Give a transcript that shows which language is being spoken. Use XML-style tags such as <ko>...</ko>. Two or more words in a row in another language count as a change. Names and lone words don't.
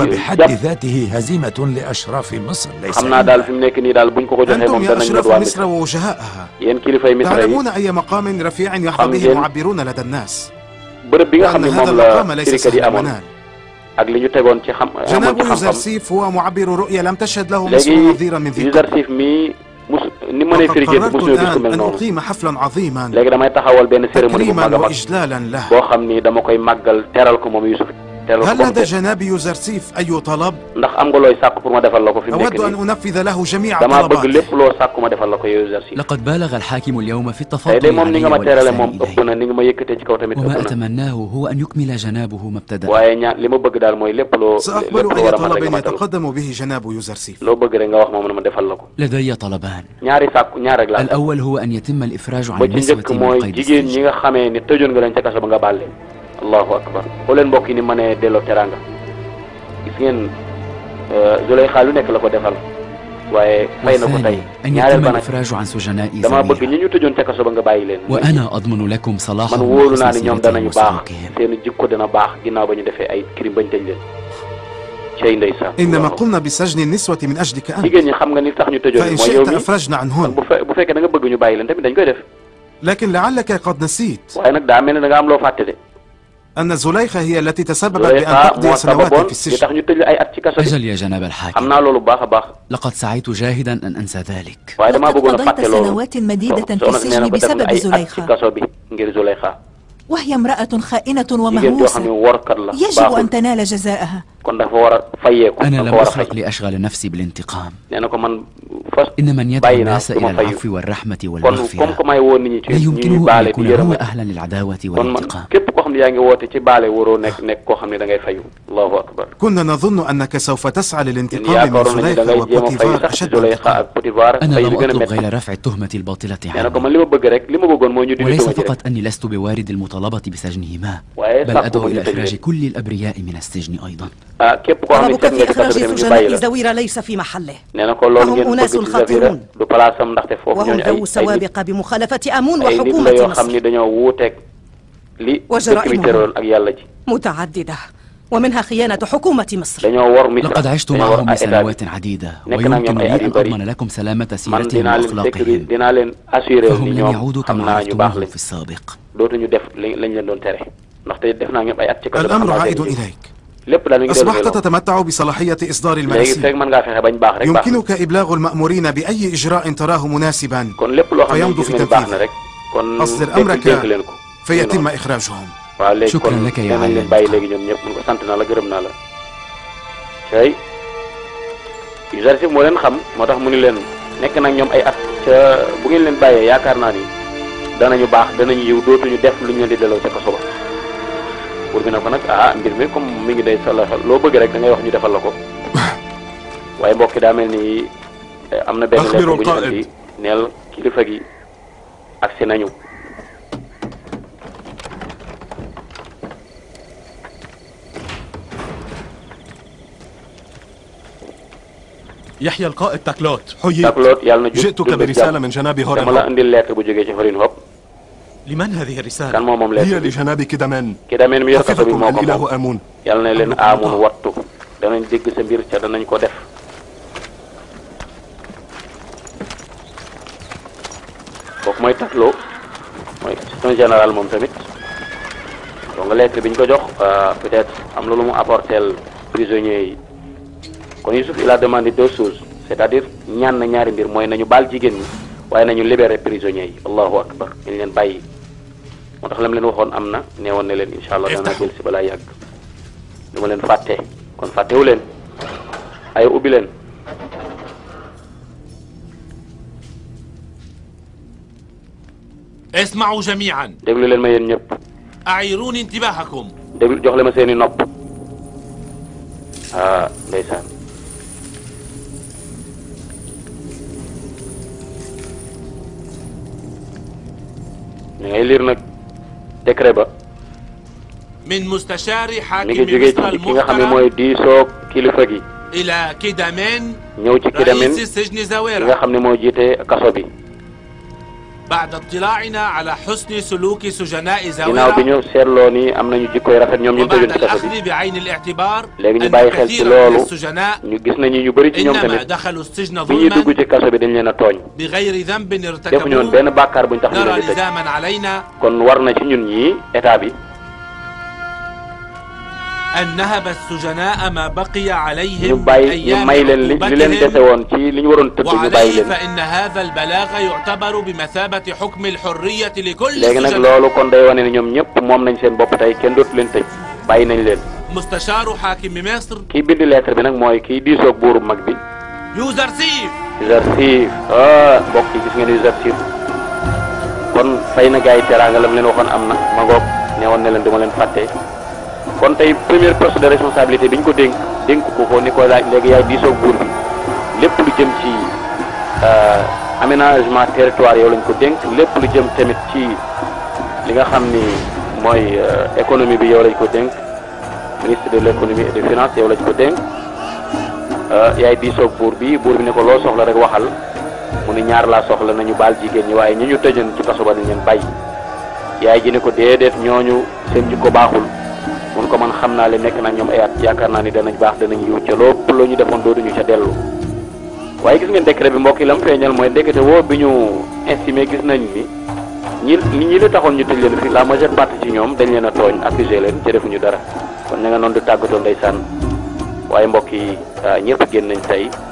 <wo>xam naa daal fi mu nekk nii daal buñ ko ko joxee moom danañ la waa Misra yéen kilifay Misra yi xam ngeen bërëb bi nga xam ne moom la firikat yi amoon ak li ñu tegoon ci xam amoon ci xam-xam léegi Yuzarsif mi ni mënee firi gént musuñu gis ku mel noonu léegi damay taxawal benn cérémonie bu mag a mag boo xam ni dama koy màggal teral ko moom Youssouf.</wo> <ar>هل لدى جناب يوزرسيف أي طلب؟</ar> <wo>ndax am nga looy sàkk pour ma defal la ko fi mu nekk</wo> <ar>أود أن أنفذ له جميع</ar> <wo>dama bëgg</wo> <ar>طلباته.</ar> <wo>lépp loo sàkk ma defal la ko Youssouf.</wo> <ar>لقد بالغ الحاكم اليوم في</ar> <wo>tey de</wo> <ar>التفضل</ar> <wo>moom ni nga</wo> <ar>علي</ar> <wo>ma terale moom</wo> <ar>والإحسان</ar> <wo>ëpp na ni nga ma yëkkatee ci kaw tamit</wo> <ar>وما</ar> <wo>ëpp na.</wo> <ar>أتمناه هو أن يكمل جنابه ما ابتدأ.</ar> <wo>waaye ñaa li ma bëgg daal mooy lépp loo</wo> <ar>سأقبل</ar> <wo>lépp</wo> <ar>أي</ar> <wo>loo war a mën rek</wo> <ar>طلب</ar> <wo>ma matal.</wo> <ar>يتقدم به جناب يوزرسيف.</ar> <wo>loo bëgg rek nga wax ma defal la ko.</wo> <ar>لدي طلبان.</ar> <wo>ñaari sàkku ñaar rek laa.</wo> <ar>الأول هو أن يتم الإفراج عن</ar> <wo>ba ci</wo> <ar>النسوة</ar> <wo>njëkk</wo> <ar>من</ar> <wo>mooy</wo> <ar>قيد</ar> <wo>jigéen ñi</wo> <ar>السجن.</ar> <wo>nga xamee ni tëjoon nga leen ca kaso ba nga baal leen.</wo> <ar>الله أكبر</ar> <wo>xoo leen mbokk yi ni mënee delloo teranga gis ngeen Zuleyxa lu nekk la ko defal waaye fay na ko tey</wo> <ar>أن</ar> <wo>ñaareel</wo> <ar>يتم</ar> <wo>ba nag</wo> <ar>الإفراج عن سجناء</ar> <wo>dama bëgg</wo> <ar>زميلة.</ar> <wo>ñi ñu tëjoon ca kaso ba nga bàyyi leen.</wo> <ar>وأنا أضمن لكم</ar> <wo>man</wo> <ar>صلاحهم</ar> <wo>wóolu naa</wo> <ar>وحسن</ar> <wo>ni ñoom</wo> <ar>سيرتهم</ar> <wo>danañu baax</wo> <ar>وسلوكهم.</ar> <wo>seen jikko dana baax ginnaaw ba ñu defee ay crime bañ tëj leen cey ndeysaan.</wo> <ar>إنما قمنا بسجن النسوة من أجلك أنت.</ar> <wo>jigéen ñi xam nga ni tax ñu tëjoon</wo> <ar>فإن</ar> <wo>mooy yow</wo> <ar>شئت</ar> <wo>mi</wo> <ar>أفرجنا عنهن.</ar> <wo>bu fekkee da nga bëgg ñu bàyyi leen tamit dañ koy def</wo> <ar>لكن لعلك قد نسيت</ar> <wo>waaye nag daa mel ne da nga am loo fàtte de.</wo> <ar>أن زليخة هي التي تسببت بأن</ar> <wo>Zuleyxa</wo> <ar>تقضي</ar> <wo>moo</wo> <ar>سنوات</ar> <wo>sababoon</wo> <ar>في</ar> <wo>li</wo> <ar>السجن.</ar> <wo>tax ñu tëj la ay at ci kaso bi.</wo> <ar>أجل يا جناب</ar> <wo>xam</wo> <ar>الحاكم،</ar> <wo>naa loolu baax a baax</wo> <ar>لقد سعيت جاهدا أن أنسى ذلك.</ar> <wo>waaye damaa</wo> <ar>لقد</ar> <wo>bëggoon a</wo> <ar>قضيت</ar> <wo>fàtte loolu.</wo> <ar>سنوات مديدة في</ar> <wo>soxna si nee</wo> <ar>السجن</ar> <wo>na ko def na</wo> <ar>بسبب</ar> <wo>ay at ci</wo> <ar>زليخة</ar> <wo>kaso bi ngir Zuleyxa.</wo> <ar>وهي امرأة خائنة</ar> <wo>jigéen joo xam ne</wo> <ar>ومهووسة</ar> <wo>workat la</wo> <ar>يجب أن</ar> <wo>baaxul</wo> <ar>تنال جزاءها.</ar> <wo>kon dafa war a fayeeku</wo> <ar>أنا</ar> <wo>dafa</wo> <ar>لم</ar> <wo>war a</wo> <ar>أخلق</ar> <wo>fay.</wo> <ar>لأشغل نفسي بالانتقام.</ar> <wo>nee na ko man fas</wo> <ar>إن من يدعو</ar> <wo>bàyyi naa</wo> <ar>الناس</ar> <wo>du ma</wo> <ar>إلى</ar> <wo>fayu</wo> <ar>العفو والرحمة</ar> <wo>kon comme</wo> <ar>والمغفرة</ar> <wo>que may woon nit</wo> <ar>لا</ar> <wo>ñi ci ñuy</wo> <ar>يمكنه أن</ar> <wo>baale di</wo> <ar>يكون هو</ar> <wo>yërëme</wo> <ar>أهلا للعداوة</ar> <wo>kon man</wo> <ar>والانتقام.</ar> <wo>képp koo xam ne yaa ngi woote ci baale waroo nekk koo xam ne da ngay fayu.</wo> <ar>الله أكبر. كنا نظن أنك سوف تسعى</ar> <wo>ñun</wo> <ar>للانتقام من</ar> <wo>yaakaaroon nañu da</wo> <ar>زليخة</ar> <wo>ngay jéem a fayu</wo> <ar>وبوتيفار</ar> <wo>sax ci</wo> <ar>أشد</ar> <wo>Zuleyxa</wo> <ar>انتقام.</ar> <wo>ak Potifar</wo> <ar>أنا</ar> <wo>fayu</wo> <ar>لم</ar> <wo>bi gën a</wo> <ar>أطلب</ar> <wo>métti.</wo> <ar>غير رفع التهمة الباطلة</ar> <wo>nee na ko</wo> <ar>عنه،</ar> <wo>man li ma bëgg rek li ma bëggoon mooy ñu dindi</wo> <ar>وليس</ar> <wo>tuuma ji rek.</wo> <ar>فقط أني لست بوارد المطالبة بسجنهما،</ar> <wo>waaye</wo> <ar>بل</ar> <wo>sàkku</wo> <ar>أدعو</ar> <wo>ma ñu</wo> <ar>إلى</ar> <wo>tëj</wo> <ar>إخراج</ar> <wo>leen.</wo> <ar>كل الأبرياء من السجن أيضا.</ar> <wo>képp koo xam ne</wo> <ar>طلبك</ar> <wo>teg nga</wo> <ar>في</ar> <wo>ci kaso</wo> <ar>إخراج</ar> <wo>bi tamit ñu bàyyi</wo> <ar>سجناء</ar> <wo>la.</wo> <ar>زويرة ليس في محله،</ar> <wo>nee na ko loolu</wo> <ar>فهم</ar> <wo>ngeen</wo> <ar>أناس</ar> <wo>bëgg ci Zafira</wo> <ar>خطيرون</ar> <wo>du palaasam ndaxte foofu</wo> <ar>وهم</ar> <wo>ñooñu</wo> <ar>ذو</ar> <wo>ay nit</wo> <ar>سوابق بمخالفة آمون</ar> <wo>ay nit la</wo> <ar>وحكومة</ar> <wo>yoo xam ni</wo> <ar>مصر</ar> <wo>dañoo wuuteeg li dëkk bi</wo> <ar>وجرائمهم</ar> <wo>tëroon ak yàlla ji.</wo> <ar>متعددة ومنها خيانة حكومة مصر.</ar> <wo>dañoo war Misra</wo> <ar>لقد عشت</ar> <wo>dañoo war</wo> <ar>معهم</ar> <wo>état bi.</wo> <ar>لسنوات عديدة،</ar> <wo>nekk naa</wo> <ar>ويمكن</ar> <wo>ñoom ay</wo> <ar>لي</ar> <wo>at yu</wo> <ar>أن</ar> <wo>bëri</wo> <ar>أضمن لكم سلامة</ar> <wo>man</wo> <ar>سيرتهم</ar> <wo>dinaa leen</wo> <ar>وأخلاقهم،</ar> <wo>dinaa leen assuré</wo> <ar>فهم</ar> <wo>ni</wo> <ar>لن</ar> <wo>ñoom</wo> <ar>يعودوا</ar> <wo>xam</wo> <ar>كما</ar> <wo>naa ñu baax</wo> <ar>عرفتموهم</ar> <wo>lañ</wo> <ar>في السابق.</ar> <wo>dootuñu def lañ leen doon tere ndaxte def naa ñoom ay at ci kaso bi.</wo> <ar>الأمر</ar> <wo>xam naa</wo> <ar>عائد</ar> <wo>seen liggéey.</wo> <ar>إليك.</ar> <wo>lépp daal mi ngi</wo> <ar>أصبحت</ar> <wo>dellu</wo> <ar>تتمتع بصلاحية إصدار</ar> <wo>léegi</wo> <ar>المراسيل.</ar> <wo>fekk mën ngaa fexe bañ baax rek baax na.</wo> <ar>يمكنك إبلاغ المأمورين بأي إجراء تراه مناسبا</ar> <wo>kon lépp loo xam ne</wo> <ar>فيمضوا</ar> <wo>gis</wo> <ar>في</ar> <wo>ngeen baax na</wo> <ar>تنفيذه</ar> <wo>rek kon</wo> <ar>أصدر</ar> <wo>dénk</wo> <ar>أمرك</ar> <wo>leen ko.</wo> <ar>فيتم إخراجهم.</ar> <wo>waaw léegi</wo> <ar>شكرا</ar> <wo>kon</wo> <ar>لك يا</ar> <wo>danañ leen</wo> <ar>عالم.</ar> <wo>bàyyi léegi ñoom ñëpp mun ko sant naa la gërëm naa la. tey Youssouf moo leen xam moo tax mu ni leen nekk nag ñoom ay at ca bu ngeen leen bàyyee yaakaar naa ni danañu baax danañu yiw dootuñu def lu ñu leen di delloo ca kaso ba. pour bi ne ko nag mbir mi comme mi ngi day sala loo bëgg rek da ngay wax ñu defal la ko waaye mbokk daa mel ni am na benn lettre bu ñu andi neel kilifa gi agsi nañu.</wo> <ar>يحيى القائد تاكلوت. تاكلوت يالنا جئتك برسالة من جناب هورين</ar> <wo>dama la indi lettre bu jógee ci Horin Hop.</wo> <ar>لمن هذه الرسالة؟</ar> <wo>kan moom lettre</wo> <ar>هي لجناب كدمان</ar> <wo>Kidameen mi yor kaso bi moo ko moom.</wo> <ar>الإله آمون.</ar> <wo>yal na leen Aamun wattu danañ dégg sa mbir ca danañ ko def. kooku mooy Takloo mooy</wo> <fr>assistant général</fr> <wo>moom tamit donc lettre bi ñu ko jox peut-être am na lu mu apporteel prisonniers yi kon Youssouf</wo> <fr>il a demandé deux choses c'est-à-dire</fr> <wo>ñaan na ñaari mbir mooy nañu baal jigéen ñi waaye nañu</wo> <fr>libérer prisonniers</fr> <wo>yi</wo> <ar>الله أكبر</ar> <wo>ñu leen bàyyi moo tax lam leen waxoon am na neewoon ne leen</wo> <ar>إن شاء الله</ar> <wo>dana jël si balaa yàgg dama leen fàtte kon fàttewu leen ay ubbi leen</wo> <ar>اسمعوا جميعا.</ar> <wo>déglu leen ma yéen ñëpp.</wo> <ar>أعيروني انتباهكم.</ar> <wo>déglu jox leen ma seeni nopp. ndeysaan. ñu ngay lire nag décret ba.</wo> <ar>من مستشار حاكم</ar> <wo>mi ngi jógee ci ki nga xam ne mooy diisoo kilifa gi.</wo> <ar>إلى كيدامين</ar> <wo>ñëw ci Kidameen</wo> <ar>رئيس السجن</ar> <wo>ki</wo> <ar>زاويرة.</ar> <wo>nga xam ne moo jiite kaso bi.</wo> <ar>بعد اطلاعنا على حسن سلوك سجناء</ar> <wo>ginnaaw bi</wo> <ar>زاويرة</ar> <wo>ñu seetloo ni am nañu jikkoy rafet ñoom ñu tëjoon</wo> <ar>وبعد</ar> <wo>ci kaso bi.</wo> <ar>الأخذ بعين الاعتبار</ar> <wo>léegi ñu</wo> <ar>أن</ar> <wo>bàyyi xel ci</wo> <ar>كثيرا من</ar> <wo>loolu</wo> <ar>السجناء</ar> <wo>ñu gis nañu ñu bëri ci ñoom</wo> <ar>إنما</ar> <wo>tamit</wo> <ar>دخلوا السجن</ar> <wo>bi ñuy dugg</wo> <ar>ظلما</ar> <wo>ci kaso bi dañ leen a tooñ.</wo> <ar>بغير ذنب</ar> <wo>defuñu woon</wo> <ar>ارتكبوه.</ar> <wo>benn bàkkaar buñ tax ñu</wo> <ar>نرى</ar> <wo>leen di tëj.</wo> <ar>لزاما علينا</ar> <wo>kon war na ci ñun ñii état bi</wo> <ar>أن نهب السجناء ما بقي عليهم من أيام عقوبتهم وعليه فإن هذا البلاغ يعتبر بمثابة حكم الحرية لكل السجناء. مستشار حاكم مصر يوزرسيف.</ar> <wo>mbokk yi gis ngeen Yuzarsif kon fay na gaay teraanga lam leen waxoon am na ma ngoog neewoon ne leen duma leen fàtte kon tey</wo> <fr>première poste de responsabilité</fr> <wo>bi ñu ko dénk ko ni ko laaj léegi yaay diisoog buur bi lépp lu jëm ci</wo> <fr>aménagement territoire</fr> <wo>yow lañ ko dénk lépp lu jëm tamit ci li nga xam ni mooy économie bi yow lañ ko dénk</wo> <fr>ministre de l'économie et des finances</fr> <wo>yow lañ ko dénk yaay diisoog buur bi ne ko loo soxla rek waxal mu ni ñaar laa soxla nañu baal jigéen ñi waaye ñi ñu tëjoon ci kaso ba dañ leen bàyyi yaay ji ne ko déedéet ñooñu seen jikko baaxul mun ko man xam naa le nekk na ñoom ay at yaakaar naa ni danañ baax danañ yiw ca lépp lu ñu defoon dootuñu ca dellu waaye gis ngeen décret bi mbokk yi la mu feeñal mooy ndekete woo bi ñu estimé gis nañ ni ñi la taxoon ñu tëj leen fi la</wo> <fr>majeure partie</fr> <wo>ci ñoom dañ leen a tooñ accusé leen ca defuñu dara kon ña nga noonu di tàggatoo ndeysaan waaye mbokk yi ñëpp génn nañ tey</wo>